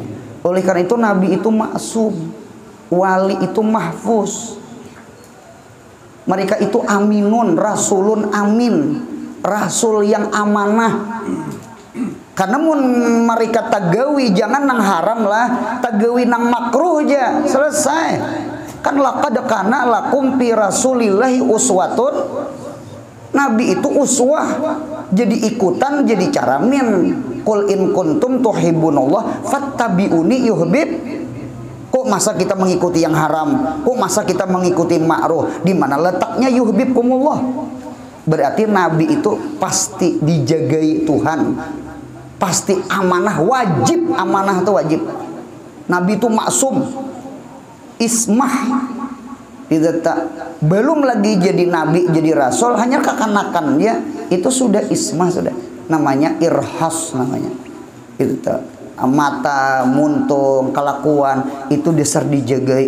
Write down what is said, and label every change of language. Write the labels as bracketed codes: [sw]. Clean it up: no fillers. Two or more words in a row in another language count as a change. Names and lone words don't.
[bjn] Oleh karena itu Nabi itu maksum, wali itu mahfuz. Mereka itu [ar] aminun, rasulun amin, [bjn] rasul yang amanah. Karena mun mereka tagawi jangan nang haram lah, tagawi nang makruh aja, selesai. [ar] Kan laqad kana lakum fi rasulillahi uswatun. [bjn] Nabi itu uswah. jadi ikutan, jadi caramin. [ar] Qul in kuntum tuhibbunallah fattabi'uni yuhbib. [bjn] Kok masa kita mengikuti yang haram? Kok masa kita mengikuti makruh? Di mana letaknya yuhibbukumullah? Berarti Nabi itu pasti dijagai Tuhan. Pasti amanah, wajib. Amanah itu wajib. Nabi itu maksum, ismah. Belum lagi jadi nabi, jadi rasul, hanya kekanakannya itu sudah ismah, sudah namanya irhas, namanya itu mata, muntung, kelakuan itu dasar dijagai.